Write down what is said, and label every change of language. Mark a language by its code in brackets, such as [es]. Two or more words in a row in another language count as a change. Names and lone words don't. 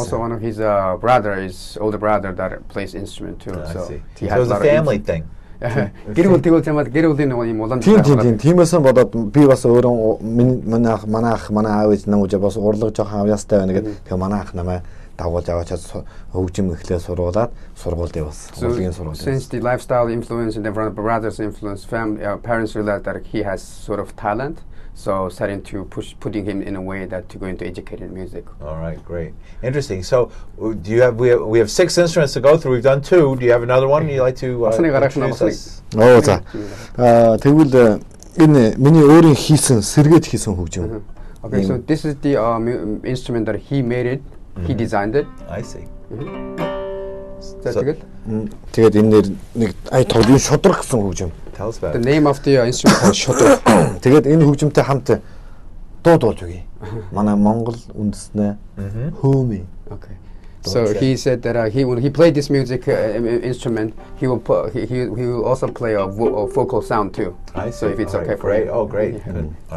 [en] Also, one of his older brother that plays instrument too. I So see. he So has it was a family thing. [mn] гэр бүл гэр бүлийн нэг юм улам Тиймээс бодоод би бас өөрөө манай ах манай аав ээж намайг бас урлаг жоохон авьяастай байна гэдэг. Тэгээ манай ах намайг дагуулж аваачаад хөгжим эхлээ сургуулаад сургуульд явсан. Урлагийн сургууль. [en] Since the lifestyle influence and the brother's influence, parents realized that he has sort of talent. So starting to putting him in a way that to go into educated music. All right, great, interesting. So, do you have we have 6 instruments to go through. We've done 2. Do you have another one you'd like to introduce us? [mn] За. Тэгвэл энэ миний өөрийн хийсэн сэргээд хийсэн хөгжим. [en] Okay, so this is the instrument that he made it. He designed it. I see. That's good. [mn] Тэгээд энэ нэг тоглын шудраг гэсэн хөгжим. [en] Tell us about The it. name of the instrument is шудраг. [mn] Тэгээд энэ хөгжимтэй хамт дуу дуулж өгье. Манай Монгол үндэснээ хөөми. [en] Okay. So he said that when he played this music instrument, he will also play a vocal sound too. I see. So if it's All okay right, for great. you. Oh, great. Yeah. Good. All right,